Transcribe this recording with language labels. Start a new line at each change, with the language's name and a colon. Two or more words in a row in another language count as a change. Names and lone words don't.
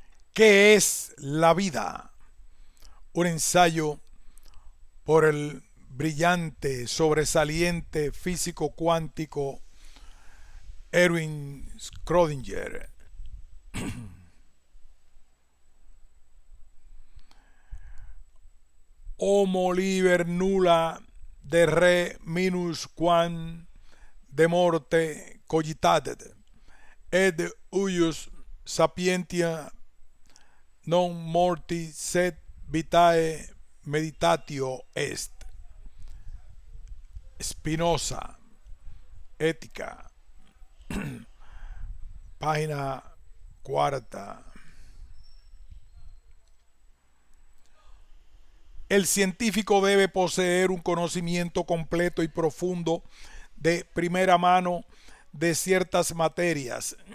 Spanish: ¿Qué es la vida? Un ensayo por el brillante, sobresaliente físico cuántico Erwin Schrödinger.
Latin: Homo liber nulla de re minus quam de morte cogitatet, et huius sapientia non morti sed vitae meditatio est.
Spanish: Spinoza, Ética, página cuarta. El científico debe poseer un conocimiento completo y profundo de primera mano de ciertas materias.